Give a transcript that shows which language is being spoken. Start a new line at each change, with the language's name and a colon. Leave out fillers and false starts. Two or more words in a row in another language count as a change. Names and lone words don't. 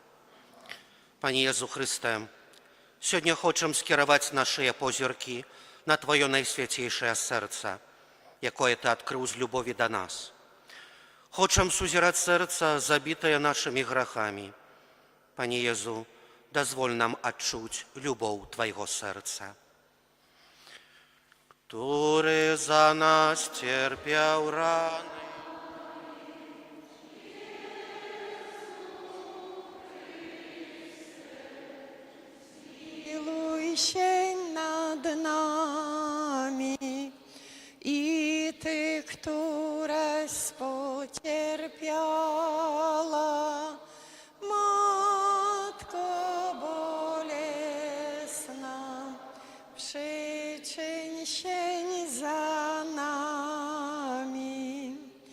Polish: Panie Jezu Chryste,
Rusyn: сегодня хочем скеровать наши позирки на Твое наисвятейшее сердце, якое Ты открыл с любови до нас. Хочем сузирать сердце, забитое нашими грехами.
Polish: Panie Jezu, dozwól nam odczuć любовь Twojego serca. Który za nas cierpiał rany. Miłuj się nad nami i Ty, któraś pocierpiała, Matko bolesna, przyczyń się za nami.